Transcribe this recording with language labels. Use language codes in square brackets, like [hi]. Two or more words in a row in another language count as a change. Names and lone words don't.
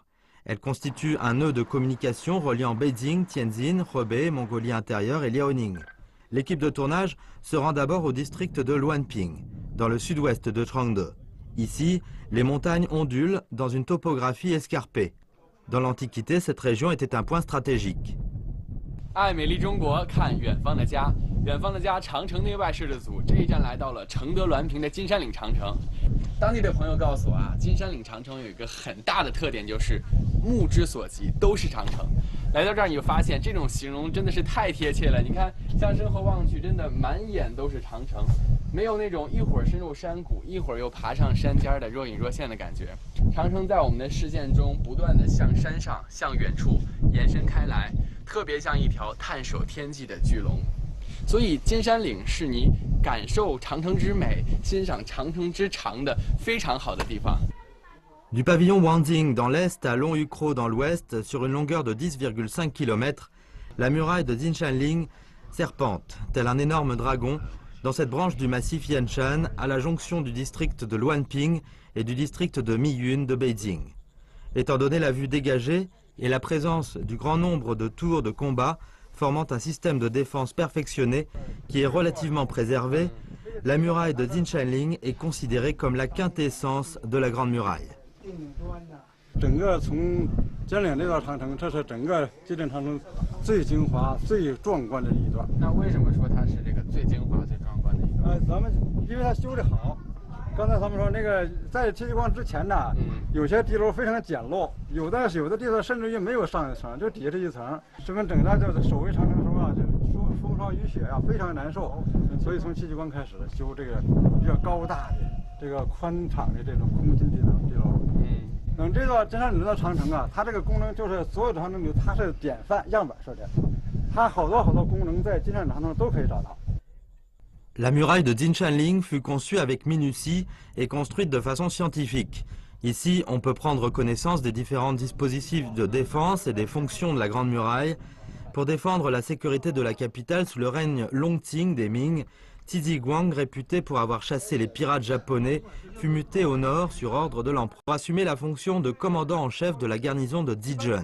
[fr] Elle constitue un nœud de communication reliant Beijing, Tianjin, Hebei, Mongolie intérieure et Liaoning. L'équipe de tournage se rend d'abord au district de Luanping, dans le sud-ouest de Changde. Ici, les montagnes ondulent dans une topographie escarpée. Dans l'Antiquité, cette région était un point stratégique. [zh] 爱美丽中国，看远方的家。远方的家，长城内外摄制组这一站来到了承德滦平的金山岭长城。当地的朋友告诉我啊，金山岭长城有一个很大的特点，就是目之所及都是长城。来到这儿你就发现，这种形容真的是太贴切了。你看，向身后望去，真的满眼都是长城，没有那种一会儿深入山谷，一会儿又爬上山尖的若隐若现的感觉。长城在我们的视线中不断的向山上、向远处延伸开来。特别像一条探索天际的巨龙，所以金山岭是你感受长城之美、欣赏长城之长的非常好的地方。 [fr] Du pavillon Wanding dans l'est à Longhucro dans l'ouest, sur une longueur de 10,5 km, la muraille de Jinshanling serpente, tel un énorme dragon, dans cette branche du massif Yanshan, à la jonction du district de Luanping et du district de Miyun de Beijing. Étant donné la vue dégagée, et la présence du grand nombre de tours de combat formant un système de défense perfectionné qui est relativement préservé, la muraille de Jinshanling est considérée comme la quintessence de la Grande Muraille. [zh] 整个从金岭这段长城，这是整个金岭长城最精华、最壮观的一段。那为什么说它是这个最精华、最壮观的一段？咱们因为它修得好。刚才他们说那个在戚继光之前呢，有些地楼非常简陋，有的地方甚至于没有上一层，就底下这一层。这跟整个就是守卫长城的时候啊，就风霜雨雪啊，非常难受。所以从戚继光开始修这个比较高大的、这个宽敞的这种空心地楼。等这个金山岭这长城啊，它这个功能就是所有的长城里它是典范样板设的，它好多功能在金山岭长城都可以找到。 [fr] La muraille de Jinshanling fut conçue avec minutie et construite de façon scientifique. Ici, on peut prendre connaissance des différents dispositifs de défense et des fonctions de la Grande Muraille. Pour défendre la sécurité de la capitale sous le règne Longting des Ming, Tiziguang, réputé pour avoir chassé les pirates japonais, fut muté au nord sur ordre de l'empereur pour assumer la fonction de commandant en chef de la garnison de Dijon.